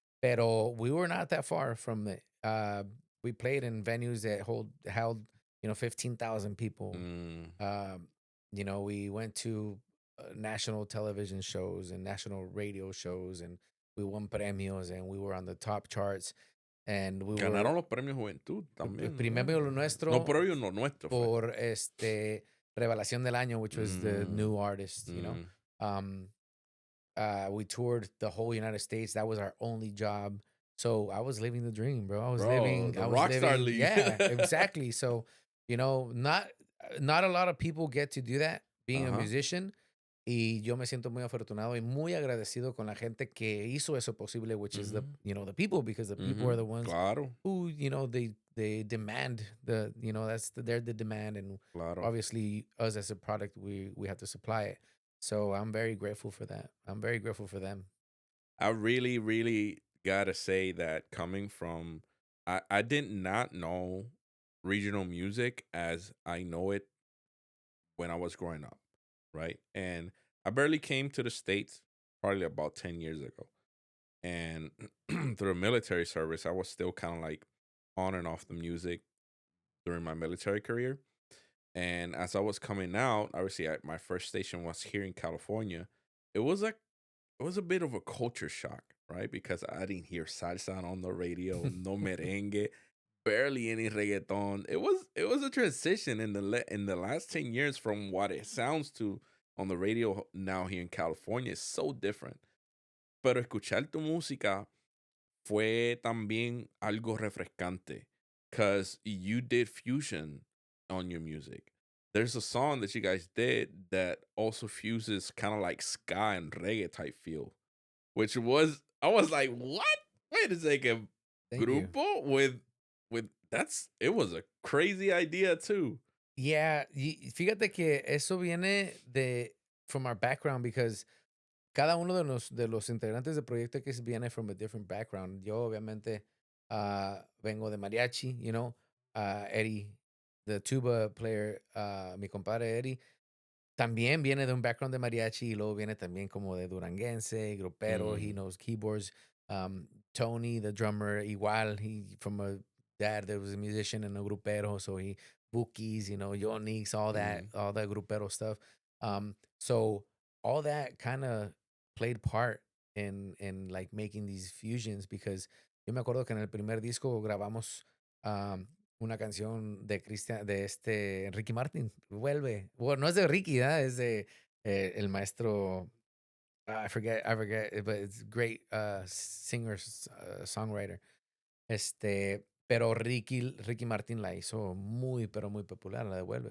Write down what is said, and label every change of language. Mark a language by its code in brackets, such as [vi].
[en] Pero we were not that far from it. We played in venues that held 15,000 people. mm. Um, we went to national television shows and national radio shows, and we won premios, and we were on the top charts, and we were [es] Ganaron los premios Juventud también, ¿verdad? primero No, nuestro pero ellos no, nuestro fue. por Revelación del Año, [en] which was the Mm, new artist. mm. Um, we toured the whole United States. That was our only job. So I was living the dream, bro. Bro, the Rockstar League. yeah, exactly. So, not a lot of people get to do that being a Uh-huh. musician. [es] Y yo me siento muy afortunado y muy agradecido con la gente que hizo eso posible, [en] which is Mhm, the people, because the people are mhm. the ones [es] Claro, [en] who, they demand they're the demand, and [es] claro. [en] obviously us as a product, we have to supply it. So I'm very grateful for that. I'm very grateful for them. I really, really gotta say that coming from I did not know regional music as I know it when I was growing up, right? And I barely came to the States probably about 10 years ago. And through military service, I was still kind of like on and off the music during my military career. And as I was coming out, obviously my first station was here in California. It was like it was a bit of a culture shock, right? Because I didn't hear salsa on the radio, no merengue, barely any reggaeton. It was a transition in in the last 10 years from what it sounds to on the radio now here in California. It's so different. [es] Pero escuchar tu música fue también algo refrescante [en] because you did fusion on your music. There's a song that you guys did that also fuses kind of like ska and reggae type feel, which was I was like, what? Wait a second, Thank you. grupo with that's it was a crazy idea too. [es] Yeah, fíjate que eso viene de [en] from our background, [es] because cada uno de los integrantes del proyecto que viene [en] from a different background. [es] Yo obviamente vengo de mariachi, Eddie, [en] the tuba player, [es] mi compadre Eddie, también viene de un background de mariachi y luego viene también como de duranguense, grupero. [en] He Mm, knows keyboards. Tony, the drummer, igual. He from a dad that was a musician and a grupero, so he bookies, Yonix, mm, all that grupero stuff. So all that kind of played part in like making these fusions, because [es] yo me acuerdo que en el primer disco grabamos um, una canción de Cristian, de Ricky Martin, Vuelve. Bueno, no es de Ricky, ¿verdad? Es de el maestro, [en] I forget, but it's great singer, songwriter. [es] Pero Ricky Martin la hizo muy, pero muy popular, la de Vuelve.